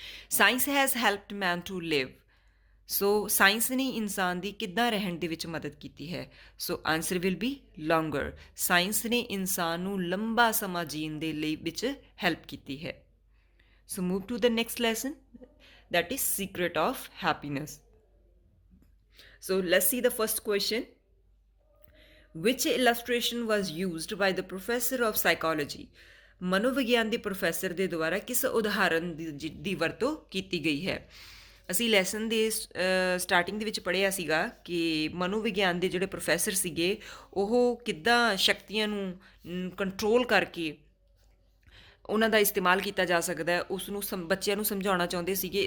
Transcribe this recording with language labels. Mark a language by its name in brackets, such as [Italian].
[English] Science has helped man to live. [Punjabi] So science ਨੇ ਇਨਸਾਨ ਦੀ ਕਿੱਦਾਂ ਰਹਿਣ ਦੇ ਵਿੱਚ ਮਦਦ ਕੀਤੀ ਹੈ। [English] So answer will be longer. [Punjabi] ਸਾਇੰਸ ਨੇ ਇਨਸਾਨ ਨੂੰ ਲੰਬਾ ਸਮਾਂ ਜੀਣ ਦੇ ਲਈ ਵਿੱਚ ਹੈਲਪ ਕੀਤੀ ਹੈ। [English] So move to the next lesson, that is secret of happiness. So let's see the first question. Which illustration was used by the professor of psychology? [Punjabi] ਮਨੋਵਿਗਿਆਨ ਦੇ ਪ੍ਰੋਫੈਸਰ ਦੇ ਦੁਆਰਾ ਕਿਸ ਉਦਾਹਰਨ ਦੀ ਵਰਤੋਂ ਕੀਤੀ ਗਈ ਹੈ। ਅਸੀਂ ਲੈਸਨ ਦੇ ਸਟਾਰਟਿੰਗ ਦੇ ਵਿੱਚ ਪੜ੍ਹਿਆ ਸੀਗਾ ਕਿ ਮਨੋਵਿਗਿਆਨ ਦੇ ਜਿਹੜੇ ਪ੍ਰੋਫੈਸਰ ਸੀਗੇ ਉਹ ਕਿੱਦਾਂ ਸ਼ਕਤੀਆਂ ਨੂੰ ਕੰਟਰੋਲ ਕਰਕੇ ਉਹਨਾਂ ਦਾ ਇਸਤੇਮਾਲ ਕੀਤਾ ਜਾ ਸਕਦਾ ਹੈ, ਉਸ ਨੂੰ ਬੱਚਿਆਂ ਨੂੰ ਸਮਝਾਉਣਾ ਚਾਹੁੰਦੇ ਸੀਗੇ।